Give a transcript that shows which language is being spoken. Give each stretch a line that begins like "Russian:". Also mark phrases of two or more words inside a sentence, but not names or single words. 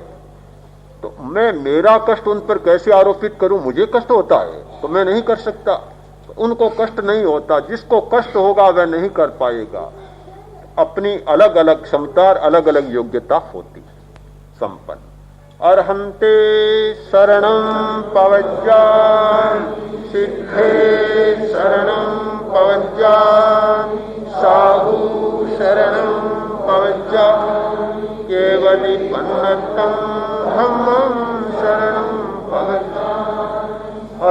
Hindi: तो मैं मेरा कष्ट उन पर कैसे आरोपित करूं? मुझे कष्ट होता है तो मैं नहीं कर सकता, तो उनको कष्ट नहीं होता। जिसको कष्ट होगा वह नहीं कर पाएगा। अपनी अलग अलग क्षमता और अलग अलग योग्यता होती है संपन्न।
Prakrit languages: अर्हन्ते शरणं पवज्जामि सिद्धे शरणं पवज्जामि साहु शरणं पवज्जामि केवलिपन्नतं धम्मं शरणं पवज्जामि।